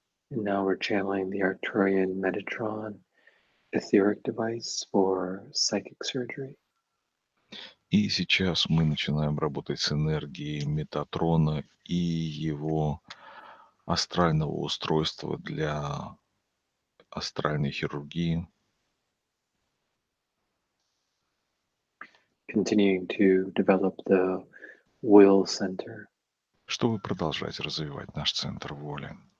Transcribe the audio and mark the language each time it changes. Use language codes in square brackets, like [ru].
[en] And now we're channeling the Arcturian Metatron etheric device for psychic surgery. [ru] И сейчас мы начинаем работать с энергией Метатрона и его астрального устройства для астральной хирургии. [en] continuing to develop the will center. [ru] чтобы продолжать развивать наш центр воли.